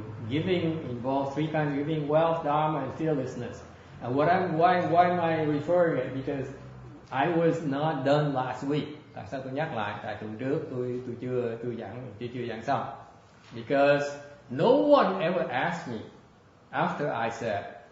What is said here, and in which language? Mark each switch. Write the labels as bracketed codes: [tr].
[en] Giving involves 3 kinds of giving: wealth, dharma, and fearlessness. And why am I referring it? Because I was not done last week. [vi] Tại sao tôi nhắc lại? Tại tuần trước tôi chưa giảng xong. [en] Because no one ever asked me after I said.